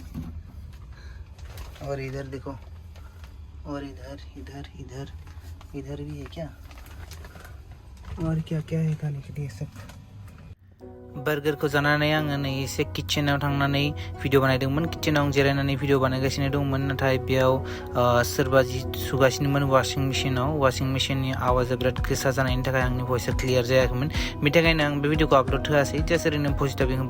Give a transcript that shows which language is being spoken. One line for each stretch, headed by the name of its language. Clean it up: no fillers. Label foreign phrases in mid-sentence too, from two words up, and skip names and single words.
Hindi: और इधर देखो, और इधर इधर इधर इधर भी है क्या, और क्या क्या है खाने के लिए सब।
Bodo: बर्गरखौ जानानै आङो नै एसे किचेनाव थांनानै भिडिअ बानायदोंमोन। किचेनाव जिरायनानै भिडिअ बानायगासिनो दंमोन, नाथाय बेयाव सोरबा जि सुगासिनोमोन वाशिं मेशिनाव। वाशिं मेशिननि आवाजा बिराद गोसा जानायनि थाखाय आंनि भइसआ क्लियार जायाखैमोन। बेनि थाखायनो आं बे भिडिअखौ आपल'ड होआसै, जास्ट ओरैनो भइस डाबिं होबाय।